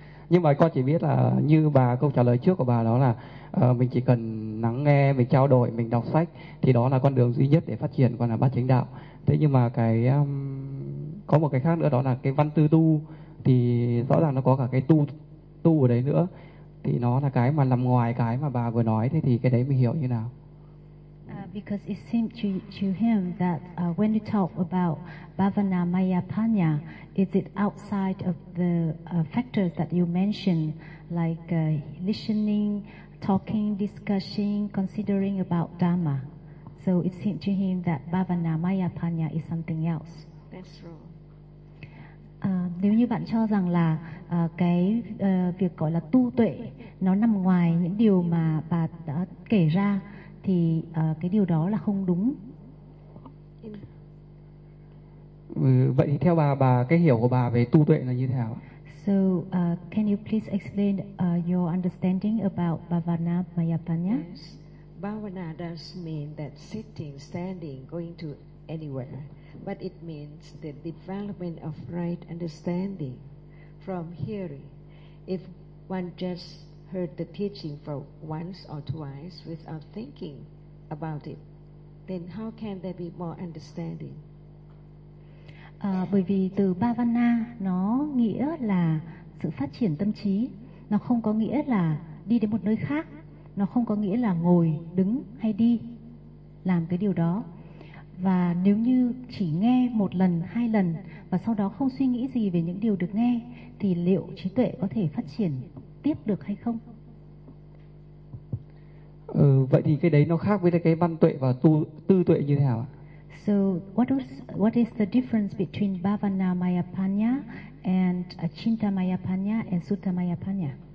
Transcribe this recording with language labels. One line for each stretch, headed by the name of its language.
Vietnamese: Nhưng mà con chỉ biết là như bà câu trả lời trước của bà đó là mình chỉ cần lắng nghe, mình trao đổi, mình đọc sách thì đó là con đường duy nhất để phát triển, con là bát chánh đạo. Thế nhưng mà cái có một cái khác nữa đó là cái văn tư tu, thì rõ ràng nó có cả cái tu ở đấy nữa, thì nó là cái mà nằm ngoài cái mà bà vừa nói. Thế thì cái đấy mình hiểu như nào?
English: Because it seemed to him that when you talk about Bhavanamayapanya, is it outside of the factors that you mentioned, like listening, talking, discussing, considering about Dhamma? So it seemed to him that Bhavanamayapanya is something else. That's wrong.
Vietnamese: Nếu như bạn cho rằng là cái việc gọi là tu tuệ nó nằm ngoài những điều mà bà đã kể ra, thì cái điều đó là không đúng. Vậy thì theo bà cái hiểu của bà về tu tuệ là như thế nào?
English: So can you please explain your understanding about Bhavanamayapanya? Yes. Bhavana does mean that sitting, standing, going to anywhere, but it means the development of right understanding from hearing. If one just heard the teaching for once or twice without thinking about it, then how can there be more understanding?
Vietnamese: Bởi vì từ Bhavana nó nghĩa là sự phát triển tâm trí, nó không có nghĩa là đi đến một nơi khác, nó không có nghĩa là ngồi, đứng hay đi làm cái điều đó. Và nếu như chỉ nghe một lần, hai lần và sau đó không suy nghĩ gì về những điều được nghe, thì liệu trí tuệ có thể phát triển tiếp được hay không? Vậy thì cái đấy nó khác với cái văn tuệ và tư tuệ như thế nào ạ?
English: So what is the difference between Bhavanamayapanya and Chintamayapanya and Suttamayapanya?